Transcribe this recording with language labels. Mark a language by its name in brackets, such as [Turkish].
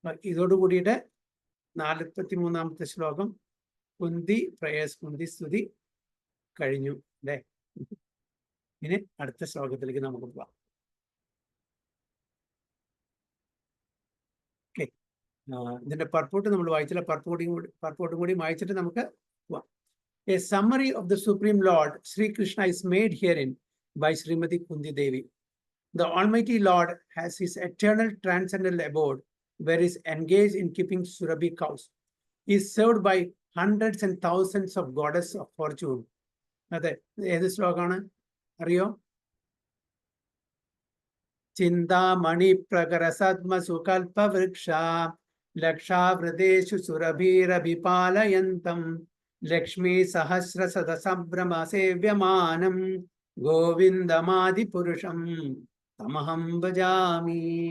[Malayalam] ഇതോടു കൂടിയിട്ട് 43-ാമത്തെ ശ്ലോകം കുന്തി പ്രേയസ്, കുന്തി സ്തുതി കഴിഞ്ഞു അല്ലേ? ഇനി അടുത്ത ശ്ലോകത്തിലേക്ക് നമുക്ക് പോവാം. ഓക്കെ, ഇതിന്റെ പർപ്പോട്ട് നമ്മൾ വായിച്ചില്ല, പർപ്പോട്ടും കൂടി വായിച്ചിട്ട് നമുക്ക് പോവാം. [English] A summary of the Supreme Lord Sri Krishna is made herein by Srimati Kunti Devi. The Almighty Lord has his eternal transcendental abode, where he is engaged in keeping Surabhi cows. He is served by hundreds and thousands of goddesses of fortune. [Malayalam] അതെ, ഏത് ശ്ലോകമാണ് അറിയോ? [Sanskrit] ചിന്താമണി പ്രകര സദ്മ സുകൽപ വൃക്ഷ ലക്ഷാവൃതേഷു സുരഭീരഭിപാലയന്തം ലക്ഷ്മീ സഹസ്ര സദസംഭ്രമ സേവ്യമാനം ഗോവിന്ദമാദി പുരുഷം തമഹം ഭജാമി.